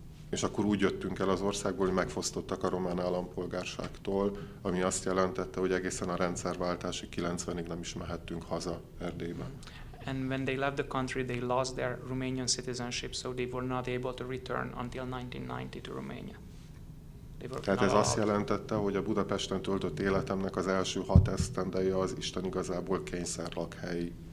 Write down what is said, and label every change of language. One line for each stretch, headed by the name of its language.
Hungarian: És akkor úgy jöttünk el az országból, hogy megfosztottak a román állampolgárságtól, ami azt jelentette, hogy egészen a rendszerváltásig 90-ig nem is mehettünk haza Erdélybe.
English: And when they left the country, they lost their Romanian citizenship, so they were not able to return until 1990 to Romania.
Hungarian: Tehát ez azt jelentette, hogy a Budapesten töltött életemnek az első 6 esztendeje az Isten igazából kényszerlakhely.